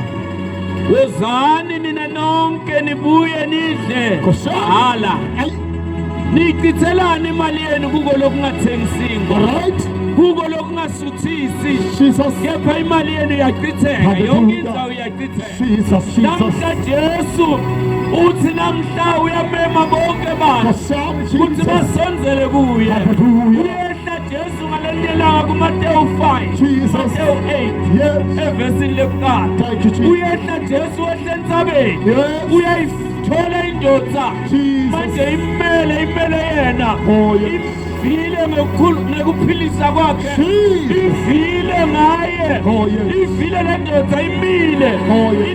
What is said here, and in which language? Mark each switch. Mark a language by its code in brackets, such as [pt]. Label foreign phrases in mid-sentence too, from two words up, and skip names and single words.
[ss] Wozani nina nonke nibuye nidle. Nkosi yami. Hala. Ay, Nichithelani imali yenu kuko lokungathengisingo. alright. Kuko lokungasuthisi. Jesus. Kepha imali yenu iyachitheka. Yonke indawo iyachitheka. Jesus. Namhla Jesu uthi namhla uyamema bonke abantu Nkosi yami, ukuthi Jesus. basonzele kuye. Hallelujah. Uyehla Jesu ngaleli langa kuMateyu 5. Jesus. Mateyu 8. Yes. Evesini lekuqala. [en] Thank you, Jesus. [ss] Uyehla Jesu wehle entsabeni. Yes. Uyayithola indoda. Jesus. Manje imele yena. [en] Oh, yes. [ss] Ivile ngekuphilisa kwakhe. Jesus. Ivile ngaye. [en] Oh, yes. [ss] Ivile lendoda imile. [en] Oh, yes.